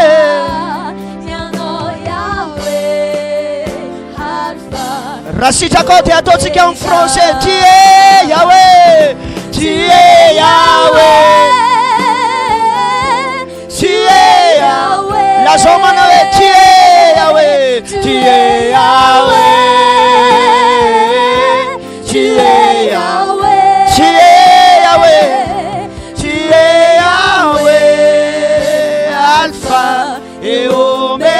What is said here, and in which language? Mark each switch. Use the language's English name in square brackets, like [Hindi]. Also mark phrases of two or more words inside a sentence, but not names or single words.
[Malagasy] ianao Yahweh, Alpha. Raha sitraka dia ataontsika amin'ny français. [French] Tu es Yahweh, tu es Yahweh, tu es Yahweh. [Malagasy] Lazao manao hoe [French] tu es Yahweh, tu es Yahweh, tu es Yahweh, tu es Yahweh, tu es Yahweh, Alpha et Omega.